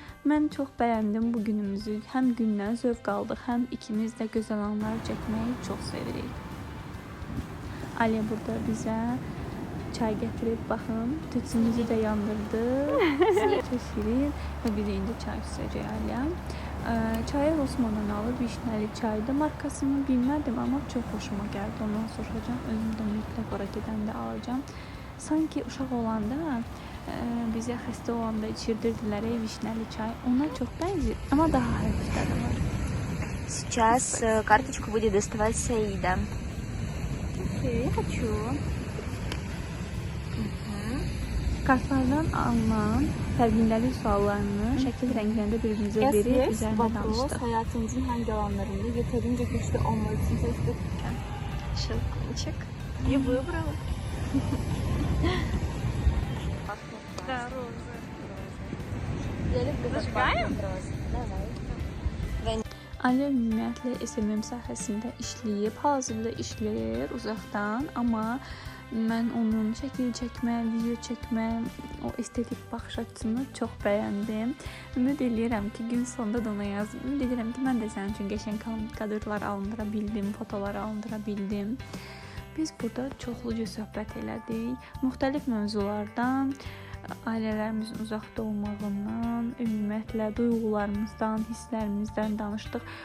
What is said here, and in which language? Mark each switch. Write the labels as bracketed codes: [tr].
[az] Mən çox bəyəndim bu günümüzü. Həm gündən zövq aldıq, həm ikimiz də gözəl anlar çəkməyi çox sevirik. Aliya burada bizə çay gətirib, baxın, tütsümüzü də yandırdı. Çox şirin və biz indi çay içəcək Aliya. Çayı Osman'dan alıb, vişnəli çaydı. Markasını bilmədim, amma çox xoşuma gəldi. Ondan soracağım, özüm də mütləq ora gedəndə alacağım. Sanki uşaq olanda, bizə xəstə olanda içirdirdilər vişnəli çay. Ona çox bənzir, amma daha hafif tadı var. [ru] Сейчас карточку будет доставать Саида. Okey, хочу. [az] Kartlardan alınan fərqindəlik suallarını şəkil rənglərində bir-birimizə verib üzərində danışdıq. [tr] Hayatınızın hangi alanlarında yeterince güçlü olmak için seçtik? [ru] Щелкунчик. И выбрала. Да, розы. Зажигаем? Давай. [az] Aliya ümumiyyətlə SMM sahəsində işləyib, hazırda işləyir uzaqdan, amma mən onun şəkil çəkmə, video çəkmə, o estetik baxış açısını çox bəyəndim. Ümid edirəm ki, gün sonunda da ona yazdım. Ümid edirəm ki, mən də sənin üçün qəşəng kadrlar alındıra bildim, fotolar alındıra bildim. Biz burada çoxluca söhbət elədik. Müxtəlif mövzulardan, ailələrimizin uzaqda olmağından, ümumiyyətlə duyğularımızdan, hisslərimizdən danışdıq.